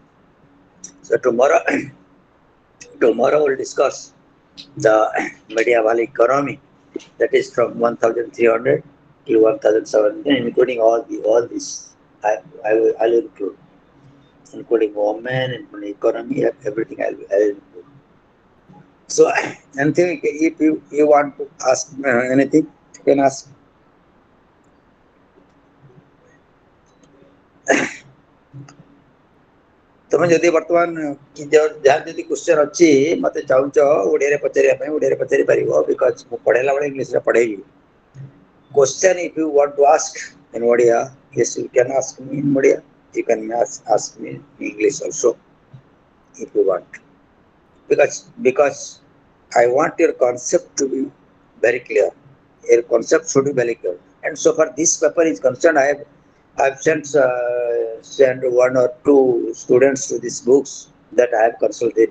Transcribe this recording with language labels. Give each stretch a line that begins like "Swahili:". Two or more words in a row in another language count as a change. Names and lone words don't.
English: So tomorrow we'll discuss the medieval economy, that is from 1300 to 1700, including all this. I will include, including women, including economy, everything I'll include. So, anything, if you want to ask anything, you can ask.
Odia: ତମେ ଯଦି ବର୍ତ୍ତମାନ ଯାହାର ଯଦି କ୍ୱେଶ୍ଚନ ଅଛି ମତେ ଚାହୁଁଛ ଓଡ଼ିଆରେ ପଚାରିବା ପାଇଁ ଓଡ଼ିଆରେ ପଚାରି ପାରିବ, ବିକଜ ମୁଁ ପଢେଇଲା ବେଳେ ଇଂଲିଶରେ ପଢେଇବି.
English: Question if you want to ask in Odia, yes, you can ask me in Odia. You can ask me in English also if you want. Because I want your concept to be very clear. Your concept should be very clear. And so far this paper is concerned, I've sent one or two students to these books that I have consulted.